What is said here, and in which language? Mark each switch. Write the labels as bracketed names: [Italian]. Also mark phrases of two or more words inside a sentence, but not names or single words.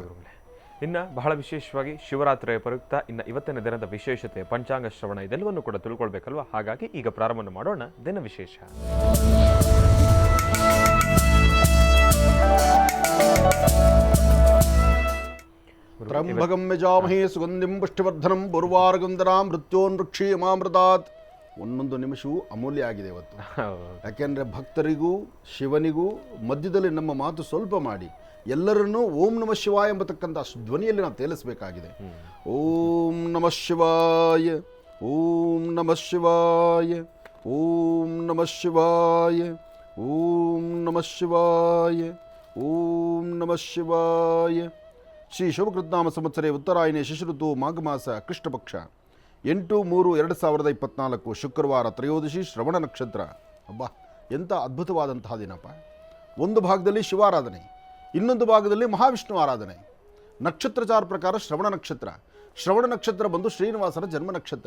[Kannada] ಇನ್ನು ಬಹಳ ವಿಶೇಷವಾಗಿ ಶಿವರಾತ್ರಿಯ ಪ್ರಯುಕ್ತ ಇನ್ನು ಇವತ್ತಿನ ದಿನದ ವಿಶೇಷತೆ, ಪಂಚಾಂಗ ಶ್ರವಣ ಇದೆಲ್ಲವನ್ನು ಕೂಡ ತಿಳ್ಕೊಳ್ಬೇಕಲ್ವ. ಹಾಗಾಗಿ ಈಗ ಪ್ರಾರಂಭ ಮಾಡೋಣ ದಿನ ವಿಶೇಷ. [Sanskrit] ತ್ರಂಬಕಂ ಯಜಾಮಹೇ ಸುಗಂಧಿಂ ಪುಷ್ಟಿವರ್ಧನಂ ಪೂರ್ವಾರ್ಗಂಧನಾಂ ಮೃತ್ಯೋನ್ವೃಕ್ಷೀಯಮಾಮೃತಾತ್. [Kannada] ಒಂದೊಂದು ನಿಮಿಷವೂ ಅಮೂಲ್ಯ ಆಗಿದೆ ಇವತ್ತು. ಯಾಕೆಂದರೆ ಭಕ್ತರಿಗೂ ಶಿವನಿಗೂ ಮಧ್ಯದಲ್ಲಿ ನಮ್ಮ ಮಾತು ಸ್ವಲ್ಪ ಮಾಡಿ ಎಲ್ಲರನ್ನೂ [Sanskrit] ಓಂ ನಮಃ ಶಿವಾಯ [Kannada] ಎಂಬತಕ್ಕಂಥ ಧ್ವನಿಯಲ್ಲಿ ನಾವು ತೇಲಿಸಬೇಕಾಗಿದೆ. [Sanskrit] ಓಂ ನಮಃ ಶಿವಾಯ, ಓಂ ನಮಃ ಶಿವಾಯ, ಓಂ ನಮಃ ಶಿವಾಯ, ಓಂ ನಮಃ ಶಿವಾಯ, ಓಂ ನಮಃ ಶಿವಾಯ. ಶ್ರೀ ಶುಭಕೃತ್ನಾಮ ಸಂವತ್ಸರೆ ಉತ್ತರಾಯಣೆ ಶಿಶಿಋತು ಮಾಘಮಾಸ ಕೃಷ್ಣಪಕ್ಷ 8/3/2024 ಶುಕ್ರವಾರ ತ್ರಯೋದಶಿ ಶ್ರವಣ ನಕ್ಷತ್ರ. [Kannada] ಅಬ್ಬಾ, ಎಂಥ ಅದ್ಭುತವಾದಂತಹ ದಿನಪ್ಪ. ಒಂದು ಭಾಗದಲ್ಲಿ ಶಿವಾರಾಧನೆ, ಇನ್ನೊಂದು ಭಾಗದಲ್ಲಿ ಮಹಾವಿಷ್ಣು ಆರಾಧನೆ. ನಕ್ಷತ್ರಚಾರ ಪ್ರಕಾರ ಶ್ರವಣ ನಕ್ಷತ್ರ ಬಂದು ಶ್ರೀನಿವಾಸನ ಜನ್ಮ ನಕ್ಷತ್ರ.